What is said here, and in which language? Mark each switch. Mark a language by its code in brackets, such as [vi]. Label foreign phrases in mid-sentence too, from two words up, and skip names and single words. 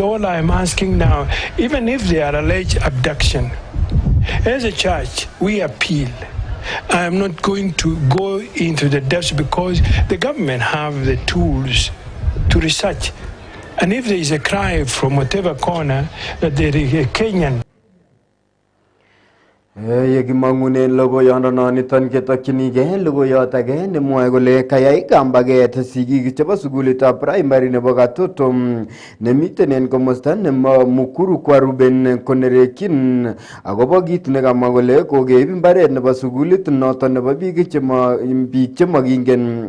[en] All I am asking now, even if they are alleged abduction, as a church, we appeal. I am not going to go into the depths because the government have the tools to research. And if there is a cry from whatever corner that there is a Kenyan [kln] Yekimangune logoyondono niton ketokyinige logoyot age nemwoe kole kayai kambaget sigik chebo sukulitab primary nebo Katoto nemiten en komosta nebo Mukuru kwa Ruben konerekyin agobo kit nekamwa kole kokeib mbaret nebo sukulit noton nebo biik chemokingen